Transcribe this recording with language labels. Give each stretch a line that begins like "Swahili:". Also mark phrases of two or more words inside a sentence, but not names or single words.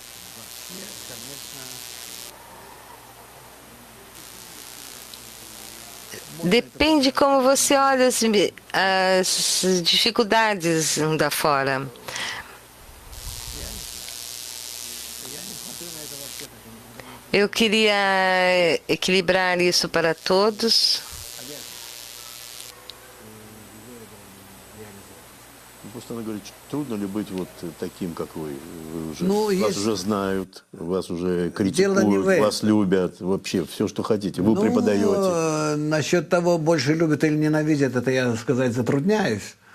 Portuguese: Depende como você olha as dificuldades da fora. Eu queria equilibrar isso para todos.
Russian: Просто она говорит, трудно ли быть вот таким, как вы? Вас уже знают, вас уже критикуют, вас любят, вообще все, что хотите. Вы преподаете. Насчет того, больше любят или ненавидят, это я сказать затрудняюсь.